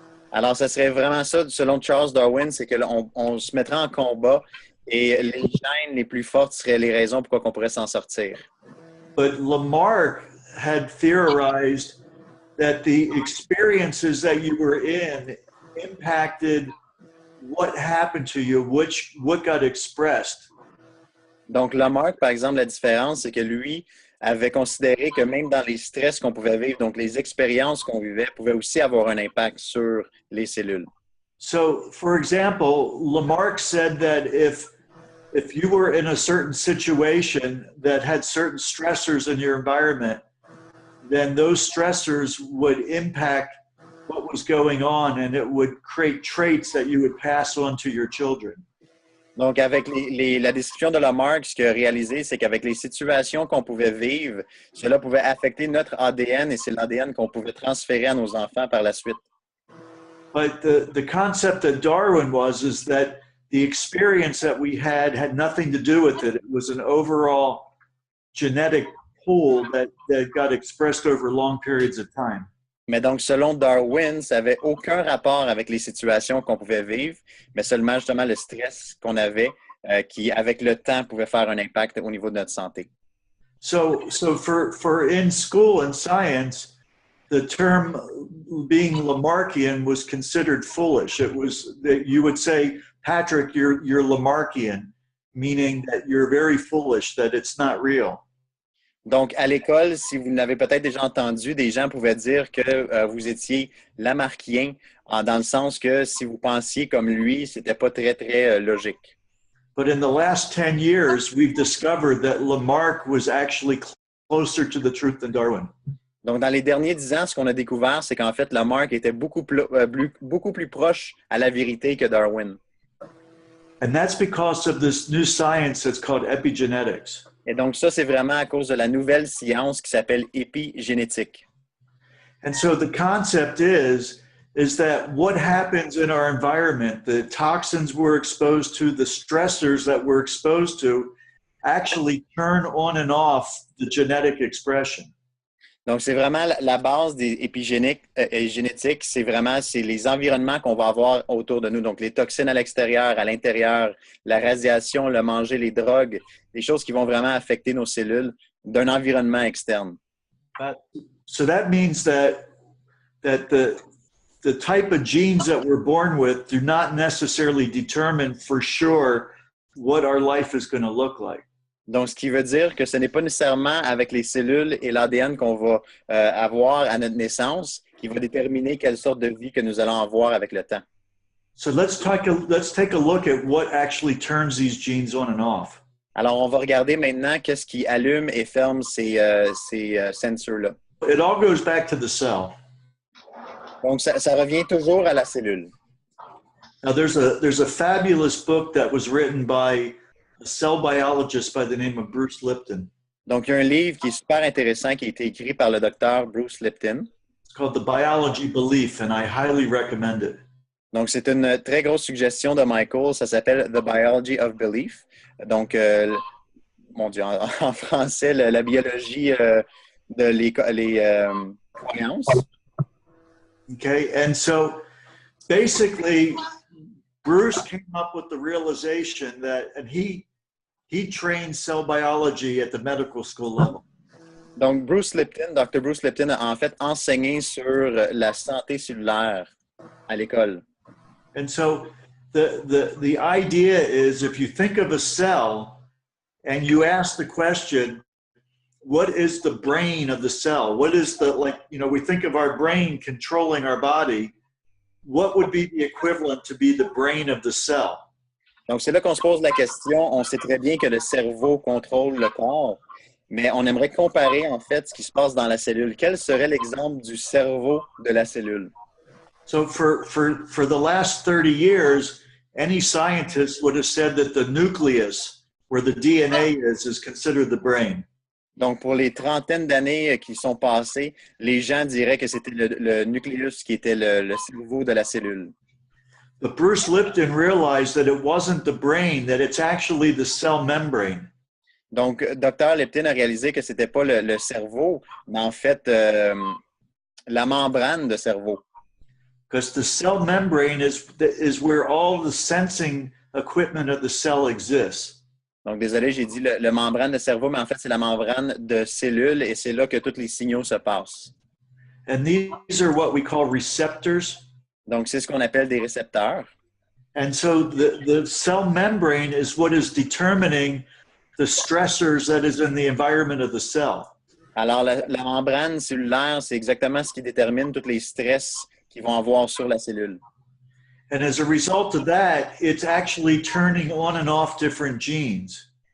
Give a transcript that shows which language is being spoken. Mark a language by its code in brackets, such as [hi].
[fr] Alors, ça serait vraiment ça, selon Charles Darwin, c'est qu'on se mettrait en combat et les gènes les plus fortes seraient les raisons pourquoi on pourrait s'en sortir. [en] But Lamarck had theorized that the experiences that you were in impacted what happened to you, what got expressed. [fr] Donc, Lamarck, par exemple, la différence, c'est que lui avait considéré que même dans les stress qu'on pouvait vivre, donc les expériences qu'on vivait, pouvaient aussi avoir un impact sur les cellules. [en] So, for example, Lamarck said that if you were in a certain situation that had certain stressors in your environment, then those stressors would impact what was going on, and it would create traits that you would pass on to your children. [fr] Donc, avec la description de Lamarck, ce qu'il a réalisé, c'est qu'avec les situations qu'on pouvait vivre, cela pouvait affecter notre ADN et c'est l'ADN qu'on pouvait transférer à nos enfants par la suite. [en] But the concept that Darwin is that the experience that we had nothing to do with it. It was an overall genetic pool that got expressed over long periods of time. [fr] Mais donc, selon Darwin, ça n'avait aucun rapport avec les situations qu'on pouvait vivre, mais seulement justement le stress qu'on avait qui, avec le temps, pouvait faire un impact au niveau de notre santé. [en] So for in school and science, the term being Lamarckian was considered foolish. It was that you would say, Patrick, you're Lamarckian, meaning that you're very foolish, that it's not real. [fr] Donc, à l'école, si vous l'avez peut-être déjà entendu, des gens pouvaient dire que vous étiez Lamarckien, dans le sens que si vous pensiez comme lui, c'était pas très, très logique. [en] But in the last 10 years, we've discovered that Lamarck was actually closer to the truth than Darwin. [fr] Donc, dans les derniers 10 ans, ce qu'on a découvert, c'est qu'en fait, Lamarck était beaucoup plus proche à la vérité que Darwin. [en] And that's because of this new science that's called epigenetics. [fr] Et donc, ça, c'est vraiment à cause de la nouvelle science qui s'appelle épigénétique. [en] And so the concept is that what happens in our environment, the toxins we're exposed to, the stressors that we're exposed to, actually turn on and off the genetic expression. [fr] Donc, c'est vraiment la base des épigénétiques, c'est les environnements qu'on va avoir autour de nous. Donc, les toxines à l'extérieur, à l'intérieur, la radiation, le manger, les drogues, des choses qui vont vraiment affecter nos cellules d'un environnement externe. [en] So that means that the type of genes that we're born with do not necessarily determine for sure what our life is going to look like. [fr] Donc, ce qui veut dire que ce n'est pas nécessairement avec les cellules et l'ADN qu'on va avoir à notre naissance qui va déterminer quelle sorte de vie que nous allons avoir avec le temps. [en] So let's take a look at what actually turns these genes on and off. [fr] Alors, on va regarder maintenant qu'est-ce qui allume et ferme ces sensors-là. [en] It all goes back to the cell. [fr] Donc, ça revient toujours à la cellule. [en] Now, there's a fabulous book that was written by a cell biologist by the name of Bruce Lipton. [fr] Donc, il y a un livre qui est super intéressant qui a été écrit par le docteur Bruce Lipton. [en] It's called The Biology Belief, and I highly recommend it. [fr] Donc, c'est une très grosse suggestion de Michael. Ça s'appelle The Biology of Belief. Donc, mon Dieu, en français, la biologie de les croyances. [en] Okay, and so basically, Bruce came up with the realization that, and he trained cell biology at the medical school level. [fr] Donc, Dr. Bruce Lipton a en fait enseigné sur la santé cellulaire à l'école. [en] And so the idea is if you think of a cell and you ask the question, what is the brain of the cell? What is we think of our brain controlling our body. What would be the equivalent to be the brain of the cell? [fr] Donc, c'est là qu'on se pose la question. On sait très bien que le cerveau contrôle le corps, mais on aimerait comparer, en fait, ce qui se passe dans la cellule. Quel serait l'exemple du cerveau de la cellule? [en] So for the last 30 years, any scientist would have said that the nucleus, where the DNA is considered the brain. [fr] Donc, pour les trentaines d'années qui sont passées, les gens diraient que c'était le nucléus qui était le cerveau de la cellule. [en] But Bruce Lipton realized that it wasn't the brain, that it's actually the cell membrane. [fr] Donc, Dr. Lipton a réalisé que c'était pas le cerveau, mais en fait, la membrane de cerveau. [en] Because the cell membrane is where all the sensing equipment of the cell exists. [fr] Donc, désolé, j'ai dit le membrane de cerveau, mais en fait, c'est la membrane de cellules et c'est là que tous les signaux se passent. [en] And these are what we call receptors. [fr] Donc, c'est ce qu'on appelle des récepteurs. [en] And so the cell membrane is what is determining the stressors that is in the environment of the cell. [fr] Alors, la membrane cellulaire, c'est exactement ce qui détermine tous les stress qu'ils vont avoir sur la cellule. [en] And as a result of that, it's actually turning on and off different genes.